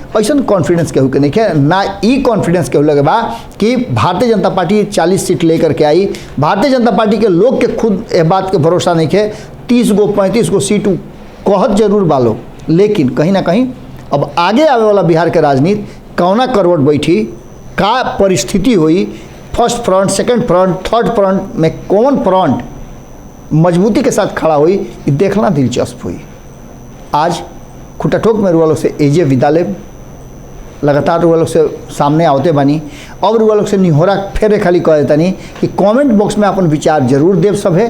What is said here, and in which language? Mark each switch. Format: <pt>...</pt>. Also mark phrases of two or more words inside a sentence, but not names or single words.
<bho>ऐसा कॉन्फिडेंस केहू के नहीं है, ना ई कॉन्फिडेंस केहू लगे बा कि भारतीय जनता पार्टी 40 सीट लेकर के आई। भारतीय जनता पार्टी के लोग के खुद ए बात के भरोसा नहीं है। 30 गो 35 गो सीट कहत जरूर बा लोग, लेकिन कहीं ना कहीं अब आगे आवे वाला बिहार के राजनीति कौना करवट बैठी, का परिस्थिति हुई,</bho> <en>first front, second front, third front</en> <bho>में कौन फ्रंट मजबूती के साथ खड़ा हुई, ये देखना दिलचस्प हुई। आज खुटा ठोक में रुआ लोग से एजे विदा लेब, लगातार रुआ लोग से सामने आवते बानी। अब रुआ लोग से निहोरा फेरे खाली कह देता नहीं कि</bho> <en>comment box</en> <bho>में अपन विचार जरूर देव सभे।</bho>